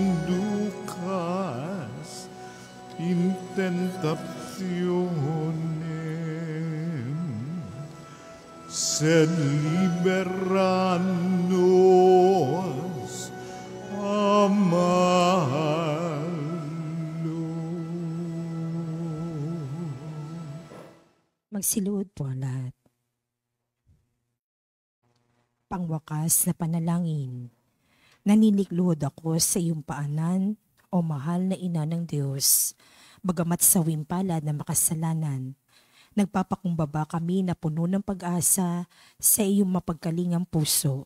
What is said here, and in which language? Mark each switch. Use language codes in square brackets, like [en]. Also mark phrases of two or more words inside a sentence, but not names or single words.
[la] inducas in tentationem, sed libera nos a malo. [tl] Magsiluhod po ang lahat. Pangwakas na panalangin. Naninikluhod ako sa iyong paanan, o mahal na ina ng Diyos, bagamat sa wimpala na makasalanan. Nagpapakumbaba kami na puno ng pag-asa sa iyong mapagkalingang puso.